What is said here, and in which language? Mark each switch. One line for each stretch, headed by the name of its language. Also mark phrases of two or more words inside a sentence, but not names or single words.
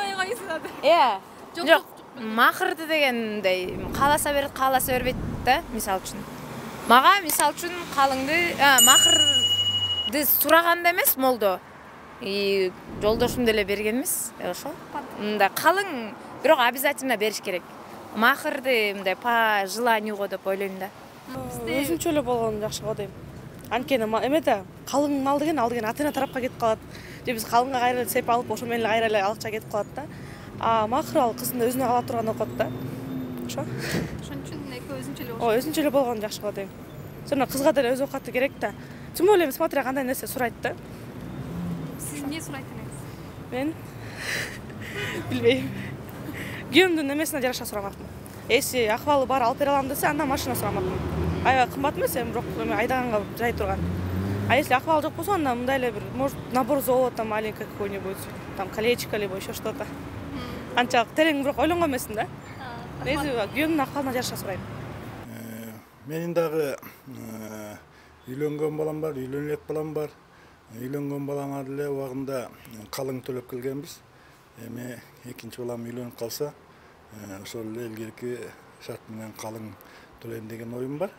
Kyrgyz: Жок, махырды дегендей кааласа берет, кааласа бербейт да, мисалы үчүн. Мага мисалы үчүн калыңды, махырды сураганда эмес молдо. Жолдошум деле берген эмес, ошол. Мындай калың бирок обязательно бериш керек. Махырды мындай
Russian: по желанию
Kyrgyz: деп ойлойм да. Өзүнчө эле болгону жакшы го дейм. Анткени эме да, калың ал деген ата-эне тарапка кетип калат. Же биз калыңга кайра сеп алып, ошо менен кайра эле алыкча кетип калат да. А махыр ал кыздын өзүнө ала турган окот да. Ошо. Ошон үчүн экөө өзүнчө эле Өзүнчө эле болгону жакшы го дейм. Жана кызга деле өз окаты керек да.
Russian: Тем более смотря
Kyrgyz: кандай нерсе сурайт да. Сиз эмне сурайт элеңиз? Мен билбейм. Күйөөмдүн эмесине жараша сурамакмын. Эси акыбалы бар алып бере алам десе, андан машина сурамакмын. Аябай кымбат эмес, бирок айдаганга жай турган.
Russian: А если
Kyrgyz: акыбалы жок болсо, анда мындай эле бир,
Russian: может, набор золота маленький какой-нибудь, там колечко либо еще что-то.
Kyrgyz: Анчалык терең бирок ойлонгон эмесмин да. Негизи күйөөмдүн акыбалына жараша сурайм. Менин дагы үйлөнгөн балам бар, үйлөнөт балам бар. Үйлөнгөн балама деле убагында калың төлөп келгенбиз. Эми экинчи балам үйлөнүп калса, ошол эле илгерки шарт менен калың төлөйм деген оюм бар.